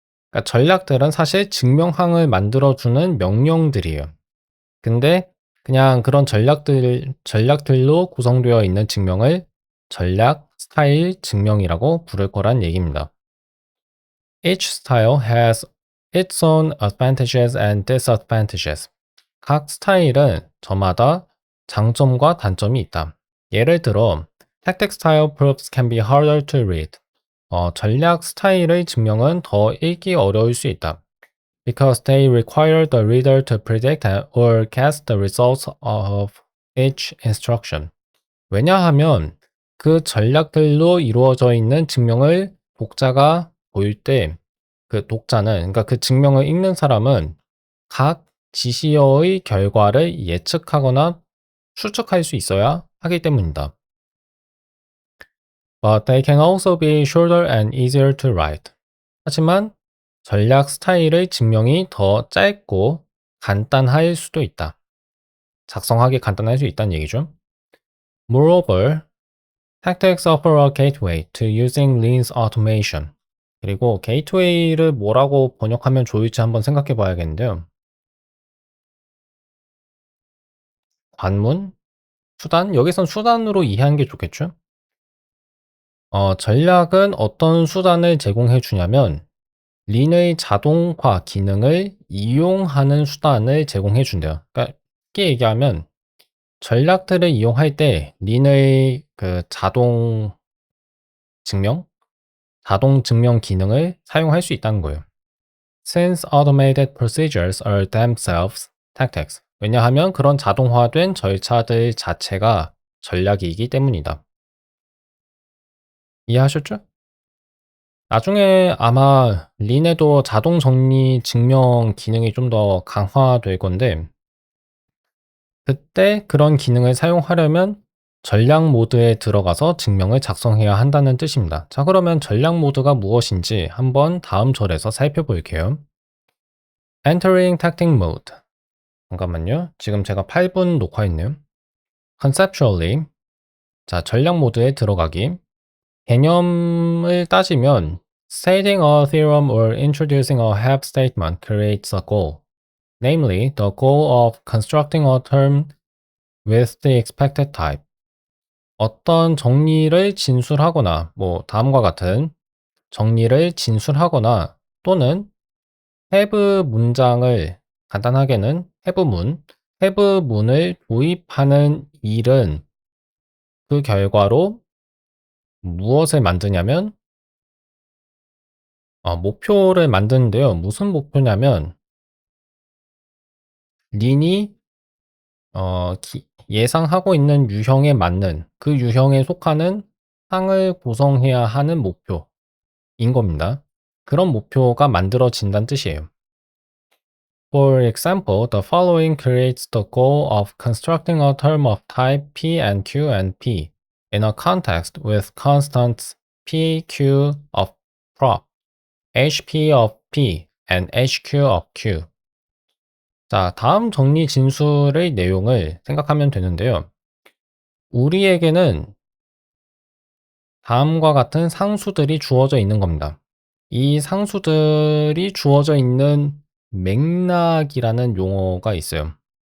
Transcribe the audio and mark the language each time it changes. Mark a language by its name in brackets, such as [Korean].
[Korean] 그러니까 전략들은 사실 증명항을 만들어주는 명령들이에요. 근데 그냥 그런 전략들로 구성되어 있는 증명을 전략 스타일 증명이라고 부를 거란 얘기입니다. [English] Each style has its own advantages and disadvantages. [Korean] 각 스타일은 저마다 장점과 단점이 있다. 예를 들어, [English] tactic style proofs can be harder to read. [Korean] 전략 스타일의 증명은 더 읽기 어려울 수 있다. [English] Because they require the reader to predict or guess the results of each instruction. [Korean] 왜냐하면 그 전략들로 이루어져 있는 증명을 독자가 보일 때 그 독자는, 그러니까 그 증명을 읽는 사람은 각 지시어의 결과를 예측하거나 추측할 수 있어야 하기 때문이다. [English] But they can also be shorter and easier to write. [Korean] 하지만 전략 스타일의 증명이 더 짧고 간단할 수도 있다. 작성하기 간단할 수 있다는 얘기죠. [English] Moreover, tactics offer a gateway to using Lean's automation. [Korean] 그리고 게이트웨이를 뭐라고 번역하면 좋을지 한번 생각해 봐야겠는데요. 관문? 수단? 여기선 수단으로 이해하는 게 좋겠죠? 전략은 어떤 수단을 제공해 주냐면 린의 자동화 기능을 이용하는 수단을 제공해 준대요. 그러니까 쉽게 얘기하면 전략들을 이용할 때 린의 그 자동 증명 기능을 사용할 수 있다는 거예요. [English] Since automated procedures are themselves tactics. [Korean] 왜냐하면 그런 자동화된 절차들 자체가 전략이기 때문이다. 이해하셨죠? 나중에 아마 린에도 자동 정리 증명 기능이 좀 더 강화될 건데 그때 그런 기능을 사용하려면 전략 모드에 들어가서 증명을 작성해야 한다는 뜻입니다. 자, 그러면 전략 모드가 무엇인지 한번 다음 절에서 살펴볼게요. [English] Entering Tactic Mode. [Korean] 잠깐만요. 지금 제가 8분 녹화했네요. [English] Conceptually. [Korean] 자, 전략 모드에 들어가기. 개념을 따지면 [English] stating a theorem or introducing a help statement creates a goal. Namely, the goal of constructing a term with the expected type. [Korean] 어떤 정리를 진술하거나 뭐 다음과 같은 정리를 진술하거나 또는 have 문장을 간단하게는 have문을 도입하는 일은 그 결과로 무엇을 만드냐면 목표를 만드는데요. 무슨 목표냐면 린이 예상하고 있는 유형에 맞는 그 유형에 속하는 항을 구성해야 하는 목표인 겁니다. 그런 목표가 만들어진다는 뜻이에요. [English] For example, the following creates the goal of constructing a term of type P and Q and P in a context with constants P, Q of prop, HP of P and HQ of Q. [Korean] 자, 다음 정리 진술의 내용을 생각하면 되는데요. 우리에게는 다음과 같은 상수들이 주어져 있는 겁니다. 이 상수들이 주어져 있는 맥락이라는 용어가 있어요.